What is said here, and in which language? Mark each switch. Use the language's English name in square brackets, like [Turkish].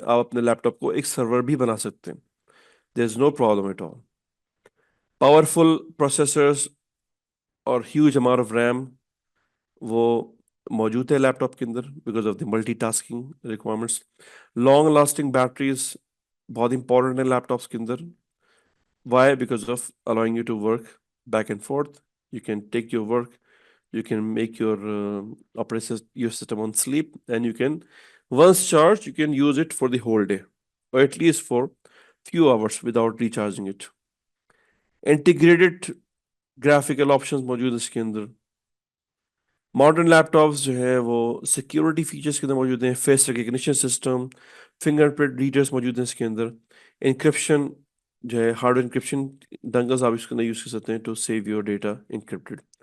[Urdu] آپ اپنے لیپ ٹاپ کو ایک سرور بھی بنا سکتے ہیں. [English] There is no problem at all. Powerful processors اور huge amount of RAM [Urdu] وہ موجود ہے لیپ ٹاپ کے اندر [English] Because of the multitasking requirements. [Urdu] Long lasting batteries بہت امپورٹنٹ ہے لیپ ٹاپس کے اندر. [English] Why? Because of allowing you to work back and forth. You can take your work, you can make your your system on sleep, and you can, once charged, you can use it for the whole day, or at least for few hours without recharging it. Integrated graphical options [Urdu] موجود ہیں اس کے اندر. Modern لیپ tops جو ہے وہ security features کے اندر موجود ہیں. Face recognition system, finger print readers موجود ہیں اس کے اندر. انکرپشن جو ہے ہارڈ انکرپشن ڈنگلز آپ اس کے اندر یوز کر سکتے ہیں [English] To save your data encrypted.